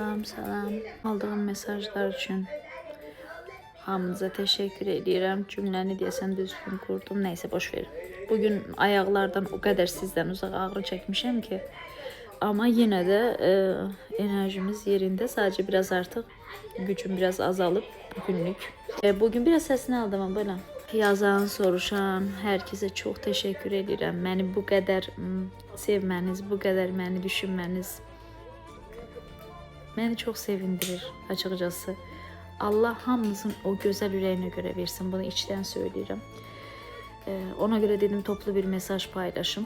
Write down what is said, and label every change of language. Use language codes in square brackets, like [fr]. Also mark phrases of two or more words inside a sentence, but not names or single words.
[az] Salam. Aldığım mesajlar üçün hamınıza teşekkür edirəm. Cümləni deyəsən düzgün qurdum. [tr] Neyse boş verin. [az] Bugün ayaqlardan o qədər sizdən uzaq ağrı çəkmişəm ki. [tr] Ama yine de enerjimiz yerinde. Sadece biraz artık gücüm biraz azalıb bugünlük. [az] Bugün biraz səsini aldım ama böyle. Yazan, soruşan, herkese çok teşekkür edirəm. Məni bu qədər sevməniz, bu qədər məni düşünməniz məni çox sevindirir açıkçası. Allah hamımızın o güzel ürəyinə görə versin. Bunu içten söyləyirəm. Ona göre dedim toplu bir mesaj paylaşım.